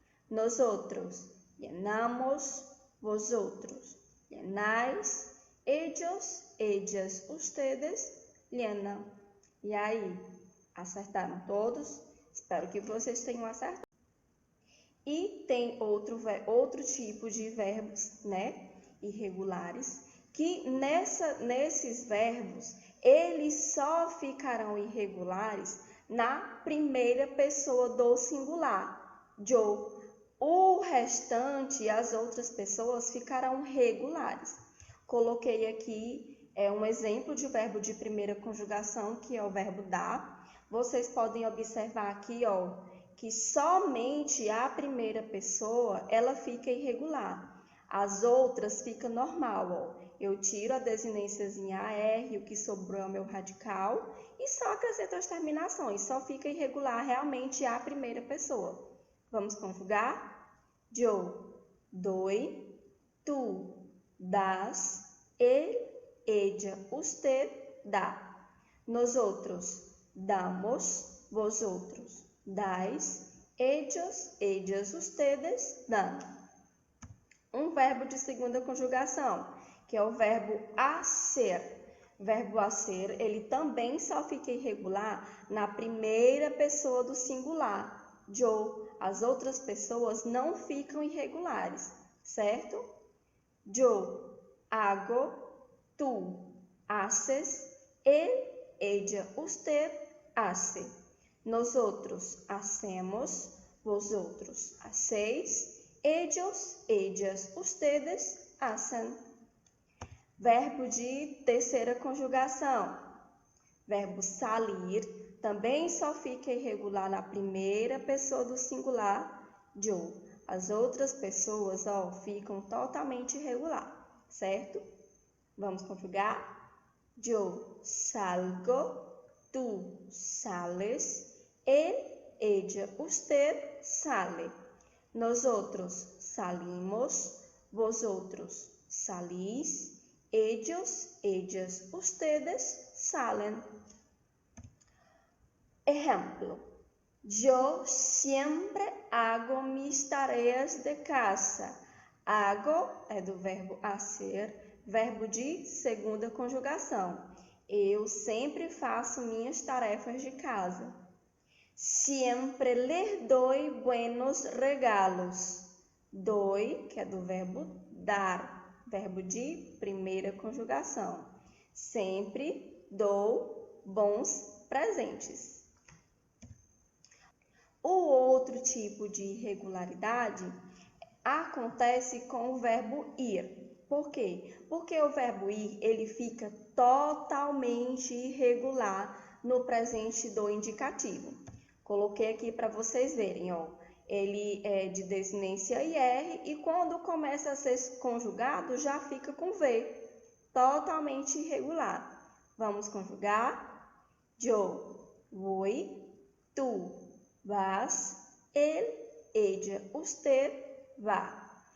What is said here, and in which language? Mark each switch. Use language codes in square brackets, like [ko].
[es] Nosotros lienamos, vosotros lienáis, ellos, ellas, ustedes lienam. [pt] E aí, acertaram todos? Espero que vocês tenham acertado. E tem outro tipo de verbos, né, irregulares, que nesses verbos, eles só ficarão irregulares na primeira pessoa do singular, yo. O restante, as outras pessoas, ficarão regulares. Coloquei aqui um exemplo de verbo de primeira conjugação, que é o verbo dar. Vocês podem observar aqui, ó, que somente a primeira pessoa, ela fica irregular. As outras ficam normal, ó. Eu tiro a desinênciazinha AR, o que sobrou é o meu radical, e só acrescento as terminações. Só fica irregular realmente a primeira pessoa. Vamos conjugar? [es] Yo doy, tú das, él, ella, usted dá. Nosotros damos, vosotros dais, ellos, ellas, ustedes dão. [pt] Um verbo de segunda conjugação, que é o verbo hacer. Verbo hacer, ele também só fica irregular na primeira pessoa do singular, yo. As outras pessoas não ficam irregulares, certo? [es] Yo hago, tú haces, él, ella, usted hace. Nosotros hacemos, vosotros hacéis, ellos, ellas, ustedes hacen. [pt] Verbo de terceira conjugação. Verbo salir também só fica irregular na primeira pessoa do singular, yo. As outras pessoas, ó, ficam totalmente irregular, certo? Vamos conjugar? [es] Yo salgo, tú sales, él, ella, usted sale. Nosotros salimos, vosotros salís, ellos, ellas, ustedes salen. Ejemplo, yo siempre hago mis tareas de casa. [pt] Hago é do verbo hacer, verbo de segunda conjugação. Eu sempre faço minhas tarefas de casa. [es] Siempre le doy buenos regalos. [pt] Doy, que é do verbo dar, verbo de primeira conjugação. Sempre dou bons presentes. O outro tipo de irregularidade acontece com o verbo ir. Por quê? Porque o verbo ir, ele fica totalmente irregular no presente do indicativo. Coloquei aqui para vocês verem, ó. Ele é de desinência IR e quando começa a ser conjugado já fica com V, totalmente irregular. Vamos conjugar? [es] Yo voy, tu vas, él, ella, usted va.